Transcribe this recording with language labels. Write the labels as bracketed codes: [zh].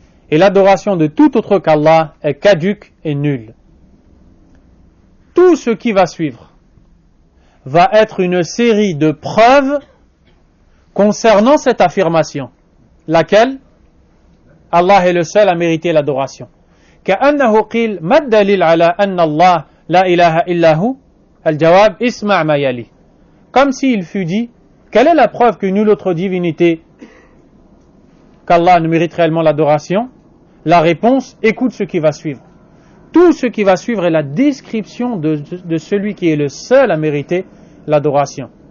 [fr] Et l'adoration de tout autre qu'Allah est caduque et nulle. Tout ce qui va suivre va être une série de preuves concernant cette affirmation, laquelle Allah est le seul à mériter l'adoration. [ar] كأنه قيل ما الدليل على أن الله لا إله إلا هو الجواب اسمع ما يلي. [fr] Comme s'il fut dit, quelle est la preuve que nulle autre divinité qu'Allah ne mérite réellement l'adoration? La réponse, écoute ce qui va suivre. Tout ce qui va suivre est la description de celui qui est le seul à mériter l'adoration.